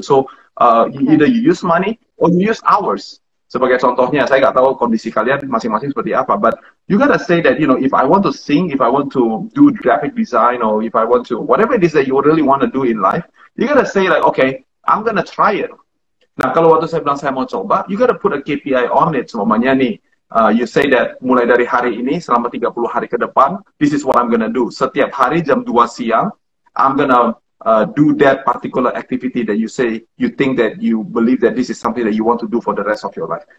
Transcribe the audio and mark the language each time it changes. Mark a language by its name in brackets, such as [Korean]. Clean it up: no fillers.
[English] So either you use money or you use hours. [Indonesian] Sebagai contohnya, saya nggak tahu kondisi kalian masing-masing seperti apa, [English] but you gotta say that, if I want to sing, if I want to do graphic design, or if I want to, whatever it is that you really want to do in life, you gotta say like, okay, I'm gonna try it. [Indonesian] Nah, kalau waktu saya bilang saya mau coba, [English] you gotta put a KPI on it. [Indonesian] Semuanya nih, [English] you say that [Indonesian] mulai dari hari ini selama 30 hari ke depan, [English] this is what I'm gonna do. [Indonesian] Setiap hari jam 2 siang, [English] I'm gonna do that particular activity that you say, you think that you believe that this is something that you want to do for the rest of your life.